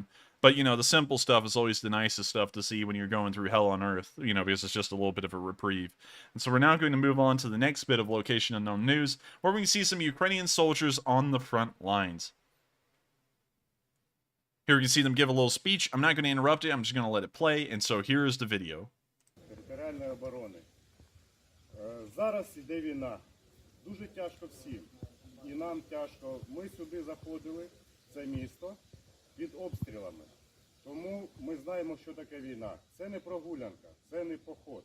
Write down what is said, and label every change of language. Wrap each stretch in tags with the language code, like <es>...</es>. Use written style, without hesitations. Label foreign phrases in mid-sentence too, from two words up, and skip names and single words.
<en>But, you know, the simple stuff is always the nicest stuff to see when you're going through hell on earth, you know, because it's just a little bit of a reprieve. And so we're now going to move on to the next bit of Location Unknown News, where we can see some Ukrainian soldiers on the front lines. Here we can see them give a little speech. I'm not going to interrupt it. I'm just going to let it play. And so here is the video.</en> <uk>Територіальної оборони. Зараз іде війна. Дуже тяжко всім. І нам тяжко. Ми сюди заходили, в це місто, під обстрілами. Тому ми знаємо, що таке війна. Це не прогулянка, це не поход.</uk>